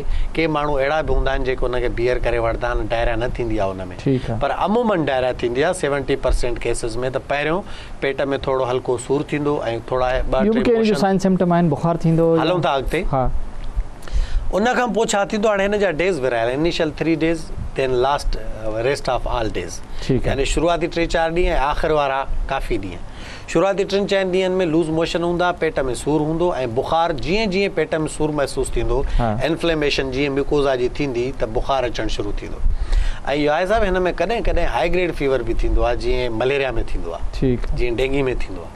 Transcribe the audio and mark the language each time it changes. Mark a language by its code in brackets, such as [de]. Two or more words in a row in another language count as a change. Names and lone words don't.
[sd] के माण्हू अहिड़ा बि हूंदा आहिनि जेके हुनखे बियर करे वठंदा आहिनि, डायरिया न थींदी आहे हुनमें, पर अमूमन डायरिया थींदी आहे 70% केसिस में। त पहिरियों पेट में थोरो हल्को सूर थींदो ऐं थोरा बुखार थींदो। हलूं था अॻिते। उनखां पोइ छा थींदो, हाणे हिन जा डेज़ विरहायल [en] initial 3 days then last rest of all days, [sd] यानी शुरूआती 3-4 ॾींहं ऐं आख़िर वारा काफ़ी ॾींहं। शुरूआती 3-4 ॾींहंनि में [en] loose motion [sd] हूंदा, पेट में सूर हूंदो ऐं बुखार जीअं जीअं पेट में सूर महसूसु थींदो, इन्फ्लेमेशन जीअं म्यूकोज़ा जी थींदी त बुखार अचणु शुरू थींदो। ऐं इहो साहिबु हिन में कॾहिं कॾहिं [en] high grade fever [sd] बि थींदो आहे, जीअं मलेरिया में थींदो आहे, जीअं डेंगी में थींदो आहे।